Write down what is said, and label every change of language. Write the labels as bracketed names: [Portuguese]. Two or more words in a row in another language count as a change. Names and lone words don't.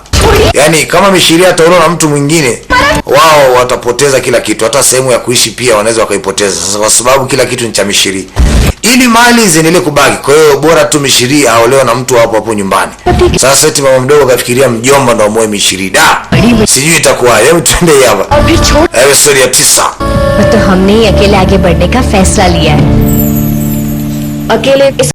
[Swahili] Yaani kama Mishiri ataolewa na mtu mwingine, wao watapoteza kila kitu, hata sehemu ya kuishi pia wanaweza wakaipoteza. Sasa kwa sababu kila kitu ni cha Mishiri, ili mali ziendelee kubaki. Kwa hiyo bora tu Mishiri aolewe na mtu hapo nyumbani. Sasa eti mama mdogo kafikiria mjomba ndo amoe Mishiri. Sijui itakuwa. Hebu twende hapa. Episode ya 9. [Hindi] तो हमने ही अकेले आगे बढ़ने का फैसला लिया है. अकेले